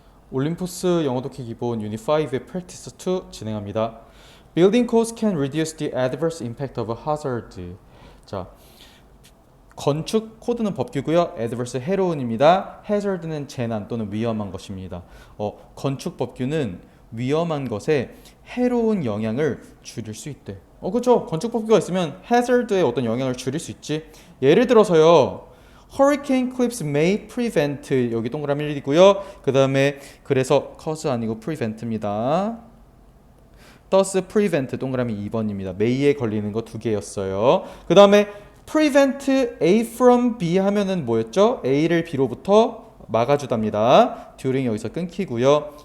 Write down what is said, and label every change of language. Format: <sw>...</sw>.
<ko>올림포스 영어 독해 기본 유닛 5의 프랙티스 2 진행합니다.</ko> <en>Building codes can reduce the adverse impact of a hazard.</en> <ko>자, 건축 코드는 법규고요. adverse 해로운입니다. hazard는 재난 또는 위험한 것입니다. 건축 법규는 위험한 것에 해로운 영향을 줄일 수 있대. 그렇죠. 건축 법규가 있으면 hazard에 어떤 영향을 줄일 수 있지. 예를 들어서요.</ko> <en>Hurricane clips may prevent</en> <ko>여기 동그라미 1이고요. 그 다음에 그래서 cause 아니고 prevent입니다. thus prevent 동그라미 2번입니다. may에 걸리는 거 두 개였어요. 그 다음에 prevent A from B 하면은 뭐였죠? A를 B로부터 막아주답니다. during 여기서 끊기고요.</ko>